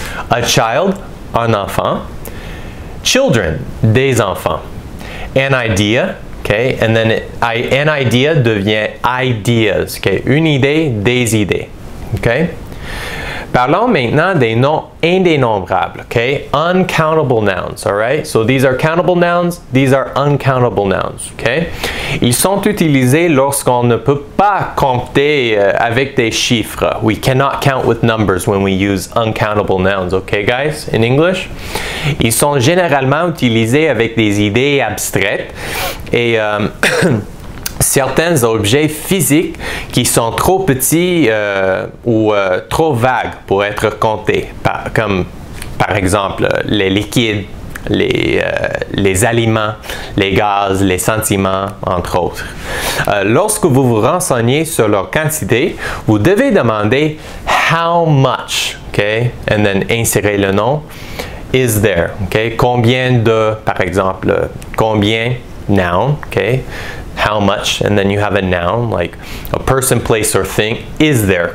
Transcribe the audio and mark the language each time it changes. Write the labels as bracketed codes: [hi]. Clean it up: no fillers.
[en] A child, [fr] un enfant. [en] Children, [fr] des enfants. [en] An idea, okay? And then an idea devient ideas, okay? [fr] Une idée, des idées. Okay? Parlons maintenant des noms indénombrables, okay? [en] Uncountable nouns, all right? So these are countable nouns, these are uncountable nouns, okay? [fr] Ils sont utilisés lorsqu'on ne peut pas compter avec des chiffres. [en] We cannot count with numbers when we use uncountable nouns, okay guys, in English? [fr] Ils sont généralement utilisés avec des idées abstraites et certains objets physiques qui sont trop petits ou trop vagues pour être comptés, comme par exemple les liquides, les aliments, les gaz, les sentiments, entre autres. Lorsque vous vous renseignez sur leur quantité, vous devez demander « [en] how much [fr] », okay? [en] And then [fr] insérer le nom [en] « is there », okay? [fr] Combien de, par exemple, combien, noun, okay? [en] How much, and then you have a noun, like a person, place, or thing, is there.